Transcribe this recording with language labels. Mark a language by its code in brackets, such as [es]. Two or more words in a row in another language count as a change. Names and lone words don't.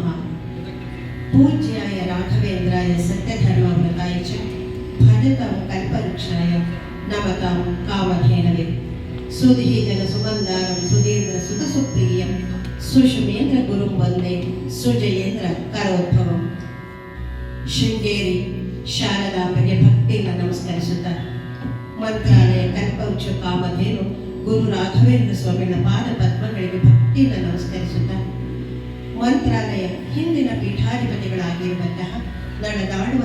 [sa] पूज्याय राघवेन्द्राय सत्यधर्मव्रताय च भजतां कल्पवृक्षाय नमतां कामधेनवे। सुधीजन सुगन्धारं सुधीन्द्र सुतसुप्रियं सुषुमेन्द्र गुरुं वन्दे सुजयेन्द्र करोद्भवं। [kn] ಶೃಂಗೇರಿ ಶಾರದಾಂಬೆಗೆ ಭಕ್ತಿಯಿಂದ ನಮಸ್ಕರಿಸುತ್ತಾ ಮಂತ್ರಾಲಯ ಕಲ್ಪವೃಕ್ಷ ಕಾಮಧೇನು ಗುರು ರಾಘವೇಂದ್ರ ಸ್ವಾಮಿಗಳ ಪಾದ ಪದ್ಮಗಳಿಗೆ ಭಕ್ತಿಯಿಂದ ನಮಸ್ಕರಿಸುತ್ತಾ ಮಂತ್ರಾಲಯ ಹಿಂದಿನ ಪೀಠಾಧಿಪತಿಗಳಾಗಿರುವಂತಹ ನಡೆದಾಡುವ